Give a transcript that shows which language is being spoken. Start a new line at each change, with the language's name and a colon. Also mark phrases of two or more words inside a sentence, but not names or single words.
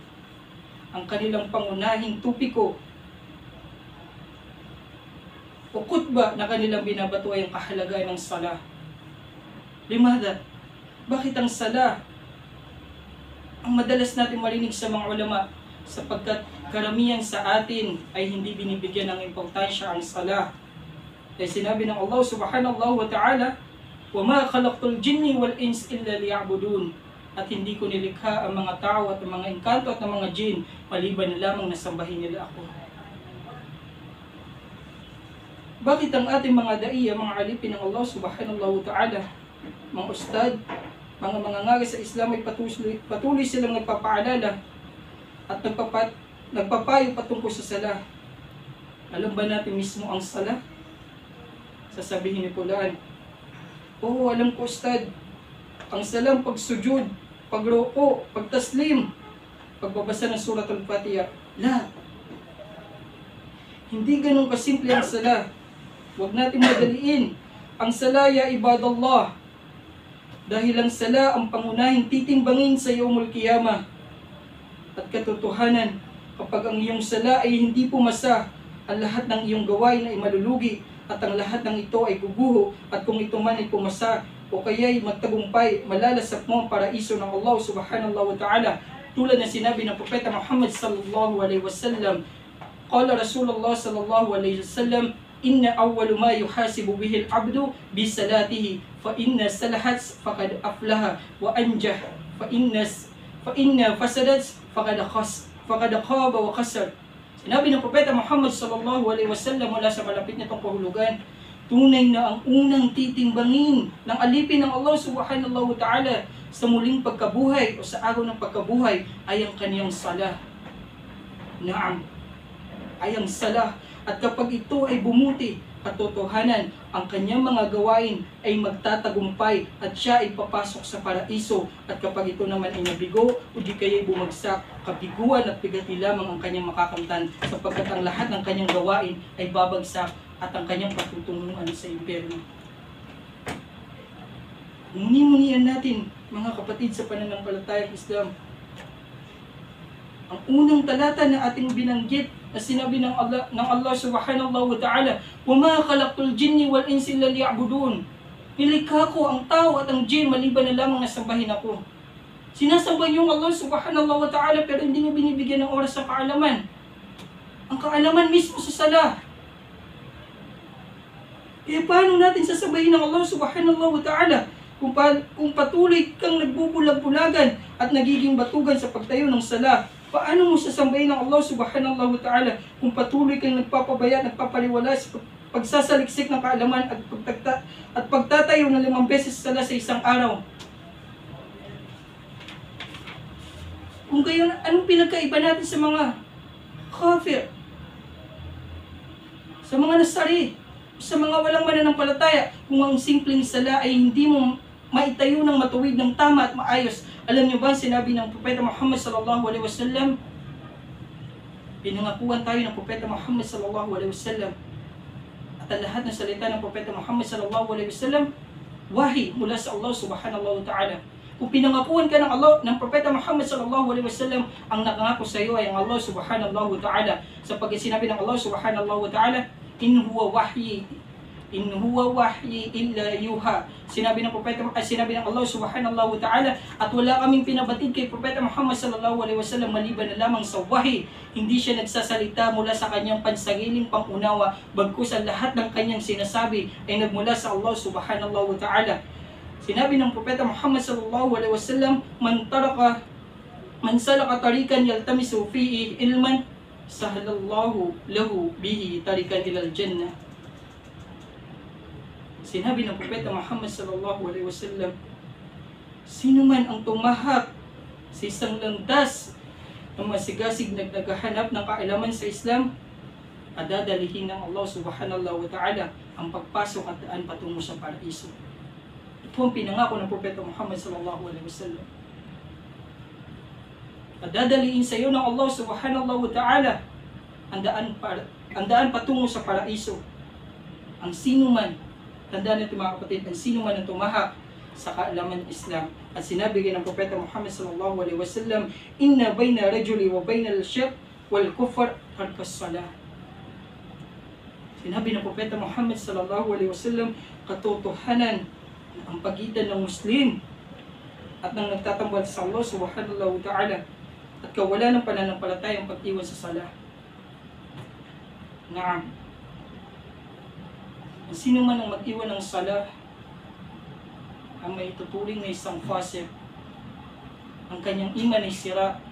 Filipino: Ang kanilang pangunahing tupiko o khutba na kanilang binabato ay ang kahalagahan ng sala. Limada, bakit ang sala ang madalas natin marinig sa mga ulama? Sapagkat karamihan sa atin ay hindi binibigyan ng importansya ang sala. Kaya sinabi ng
Arabic: Allah سبحانه وتعالى, وَمَا خَلَقْتُ الْجِنِّ وَالْإِنسِ إِلَّا لِيَعْبُدُونَ.
Filipino: At hindi ko nilikha ang mga tao at ang mga engkanto at ang mga jin maliban na lamang na sambahin nila ako. Bakit ang ating mga daiya, mga alipin ng Allah
Arabic: سبحانه وتعالى,
Filipino: mga ustad, mga mangangaral sa Islam ay patuloy silang nagpapaalala at nagpapayo patungkol sa sala? Alam ba natin mismo ang sala? Sasabihin ni Pulaan, oo, alam ko ustad, ang salang pagsujud, pagruko, pagtaslim, pagbabasa ng surat al-Fatiha. La, hindi ganun kasimple ang sala. Huwag natin madaliin. Ang sala,
Arabic: يا عباد الله,
Filipino: Dahil ang sala ang pangunahing titimbangin sa
Arabic: يوم القيامة.
Filipino: At katotohanan, kapag ang iyong sala ay hindi pumasa, ang lahat ng iyong gawain ay malulugi at ang lahat ng ito ay guguho, at kung ito man ay pumasa o kaya'y magtagumpay, malalasap mo ang paraiso ng Allah
Arabic: سبحانه وتعالى.
Filipino: Tulad na sinabi ng Propeta Muhammad
Arabic: صلى الله عليه وسلم قال رسول الله صلى الله عليه وسلم إن أول ما يحاسب به العبد بصلاته فإن صلحت فقد أفلح وأنجح فإن فسدت فقد خاب وخسر.
Filipino: Sinabi ng Propeta Muhammad
Arabic: صلى الله عليه وسلم
Filipino: mula sa malapit nitong kahulugan, tunay na ang unang titimbangin ng alipin ng Allah
Arabic: سبحانه وتعالى
Filipino: sa muling pagkabuhay o sa araw ng pagkabuhay ay ang kaniyang salah. Naam, ay ang salah. At kapag ito ay bumuti, katotohanan, ang kanyang mga gawain ay magtatagumpay at siya ay papasok sa paraiso. At kapag ito naman ay nabigo o di kaya'y bumagsak, kabiguan at bigati lamang ang kanyang makakamtan, sapagkat ang lahat ng kanyang gawain ay babagsak at ang kanyang patutunguhan sa impyerno. Muni-munian natin, mga kapatid sa pananampalatayang Islam, ang unang talata na ating binanggit na sinabi ng Allah
Arabic: سبحانه وتعالى, وَمَا خَلَقْتُ الْجِنِّ وَالْإِنسِ إِلَّا لِيَعْبُدُونَ.
Filipino: Nilikha ko ang tao at ang jinn maliban na lamang na sambahin ako. Sinasamba yung Allah
Arabic: سبحانه وتعالى
Filipino: pero hindi niyo binibigyan ng oras sa kaalaman. Ang kaalaman mismo sa sala. Kaya paano natin sasabahin ng Allah
Arabic: سبحانه وتعالى
Filipino: kung patuloy kang nagbubulag-bulagan at nagiging batugan sa pagtayo ng sala? Paano mo sasambahin ng Allah
Arabic: سبحانه وتعالى
Filipino: kung patuloy kang nagpapabaya, nagpapaliwala sa pagsasaliksik ng kaalaman at pagtatayo ng 5 beses sala sa isang araw? Kung kayo, anong pinagkaiba natin sa mga kafir, sa mga nasari, sa mga walang mananampalataya, kung ang simpleng sala ay hindi mo maitayo ng matuwid ng tama at maayos? Alam niyo ba, sinabi ng Propeta Muhammad
Arabic: صلى الله عليه وسلم,
Filipino: pinangakuan tayo ng Propeta Muhammad
Arabic: صلى الله عليه وسلم,
Filipino: at ang lahat ng salita ng Propeta Muhammad
Arabic: صلى الله عليه وسلم,
Filipino: wahi mula sa Allah
Arabic: سبحانه وتعالى.
Filipino: Kung pinangakuan ka ng Allah, ng Propeta Muhammad
Arabic: صلى الله عليه وسلم,
Filipino: ang nakangako sa iyo ay ang Allah
Arabic: سبحانه وتعالى.
Filipino: Sapagkat sinabi ng
Arabic: Allah سبحانه وتعالى إن هو وحي إلا يوحى.
Filipino: Sinabi ng Allah
Arabic: سبحانه وتعالى,
Filipino: at wala kaming pinabatid kay Propeta Muhammad
Arabic: صلى الله عليه وسلم
Filipino: maliban na lamang sa wahi. Hindi siya nagsasalita mula sa kanyang pansagiling pangunawa, bagkus ang lahat ng kanyang sinasabi ay nagmula sa Allah
Arabic: سبحانه وتعالى.
Filipino: Sinabi ng Propeta Muhammad
Arabic: صلى الله عليه وسلم من سلك طريقا يلتمس فيه علما سهل الله له به طريقا إلى الجنة.
Filipino: Sinabi ng Propeta Muhammad
Arabic: صلى الله عليه وسلم,
Filipino: sino man ang tumahak sa isang landas ng masigasig na naghahanap ng kaalaman sa Islam, adadalihin ng Allah
Arabic: سبحانه وتعالى
Filipino: ang pagpasok at daan patungo sa paraiso. Ito ang pinangako ng Propeta Muhammad
Arabic: صلى الله عليه وسلم.
Filipino: Adadalihin sa iyo ng Allah
Arabic: سبحانه وتعالى
Filipino: ang daan patungo sa paraiso. Ang sino man, tandaan natin mga kapatid, ang sino man ang tumahak sa kaalaman ng Islam. At sinabi ng Propeta Muhammad
Arabic: صلى الله عليه وسلم إن بين الرجل وبين الشرك والكفر ترك الصلاة.
Filipino: Sinabi ng Propeta Muhammad
Arabic: صلى الله عليه وسلم,
Filipino: katotohanan ang pagitan ng Muslim at ng nagtatambal sa Allah
Arabic: سبحانه وتعالى
Filipino: at kawalan ng pananampalataya ang pag-iwan sa salah. Naam. Sino man ang mag-iwan ng salah ang may tuturing na isang fasik, ang kanyang iman ay sira.